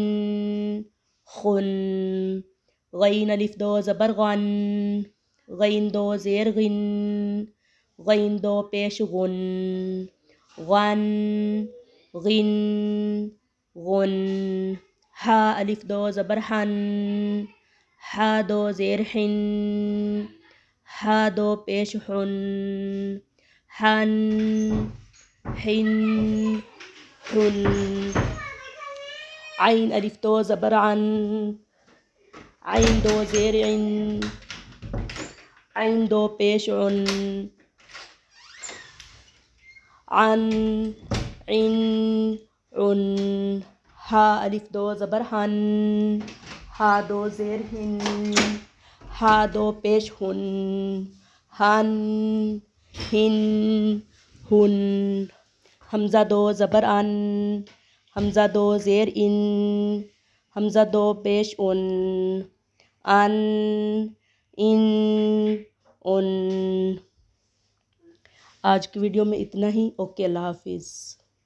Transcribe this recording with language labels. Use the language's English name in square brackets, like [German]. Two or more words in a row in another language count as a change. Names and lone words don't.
[Urdu] خن، غین الف دو زبر غن، غین دو زیر غن، غین دو پیش غن، غن غن غن، ہا الف دو زبر حن، ہا دو زیر حن، ہا دو پیش حن، حن حن حن، عین الف دو زبر عن، عین دو زیر عن، عین دو پیش عن، عن عن عن، ہا الف دو زبر ہن، ہا دو زیر ہن، ہا دو پیش ہن، ہن ہن ہن، حمزہ دو زبر ان، حمزہ دو زیر ان، حمزہ دو پیش ان، ان ان ان۔ آج کی ویڈیو میں اتنا ہی، اوکے اللہ حافظ۔